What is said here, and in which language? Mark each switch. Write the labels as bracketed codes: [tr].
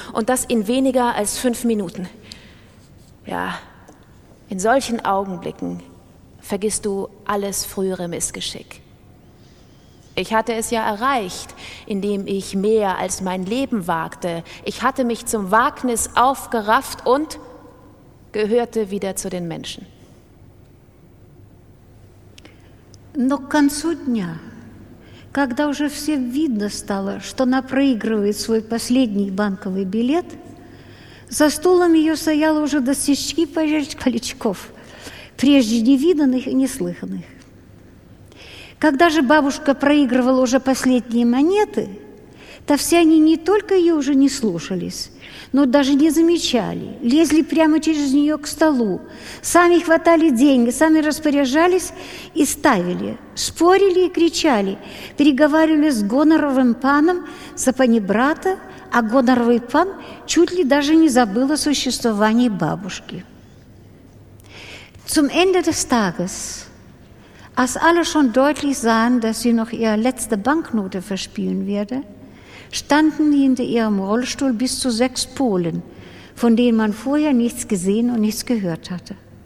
[de] Und das in weniger als 5 Minuten. Ja, in solchen Augenblicken vergisst du alles frühere Missgeschick. Ich hatte es ja erreicht, indem ich mehr als mein Leben wagte. Ich hatte mich zum Wagnis aufgerafft und gehörte wieder zu den Menschen. [ru] Но к концу дня, когда уже всем видно стало, что она проигрывает свой последний банковый билет, за столом ее стояло уже достички паричков, прежде невиданных и неслыханных. Когда же бабушка проигрывала уже последние монеты, то все они не только ее уже не слушались, но даже не замечали, лезли прямо через нее к столу, сами хватали деньги, сами распоряжались и ставили, спорили и кричали, переговаривали с гоноровым паном за панибрата, а гоноровый пан чуть ли даже не забыл о существовании бабушки. [de] Zum Ende des Tages, als alle schon deutlich sahen, dass sie noch ihre letzte Banknote verspielen werde, standen hinter ihrem Rollstuhl bis zu 6 Polen, von denen man vorher nichts gesehen und nichts gehört hatte.